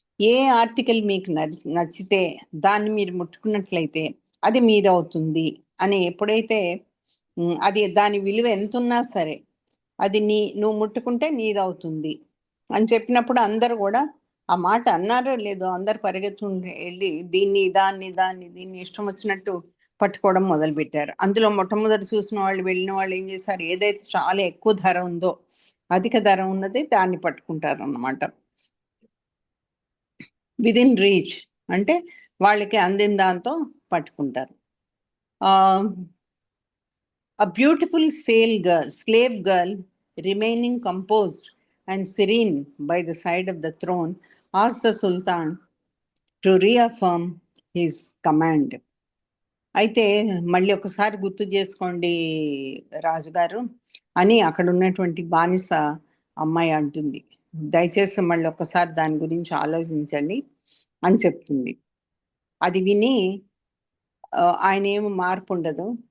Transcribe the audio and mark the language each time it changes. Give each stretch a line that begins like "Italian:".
Telugu: ఏ article మీకు నచ్చితే దాన్ని మీరు ముట్టుకున్నట్లయితే అది మీదవుతుంది అని ఎప్పుడైతే అది దాని విలువ ఎంత ఉన్నా సరే అది నువ్వు ముట్టుకుంటే నీదవుతుంది అని చెప్పినప్పుడు అందరు కూడా ఆ మాట అన్నారో లేదో అందరు పరిగెత్తుకుంటూ వెళ్ళి దీన్ని ఇష్టం వచ్చినట్టు పట్టుకోవడం మొదలుపెట్టారు. అందులో మొట్టమొదటి చూసిన వాళ్ళు, వెళ్ళిన వాళ్ళు ఏం చేశారు, ఏదైతే చాలా ఎక్కువ ధర ఉందో, అధిక ధర ఉన్నది దాన్ని పట్టుకుంటారు అన్నమాట.
English: within reach
Telugu: అంటే వాళ్ళకి అందిన దాంతో పట్టుకుంటారు.
English: A beautiful slave girl, remaining composed and serene by the side of the throne, asked the Sultan to reaffirm his command.
Telugu: అయితే మళ్ళీ ఒకసారి గుర్తు చేసుకోండి రాజుగారు అని అక్కడ ఉన్నటువంటి బానిస అమ్మాయి అంటుంది. దయచేసి మళ్ళీ ఒకసారి దాని గురించి ఆలోచించండి అని చెప్తుంది. అది విని ఆయన ఏమి మార్పు ఉండదు.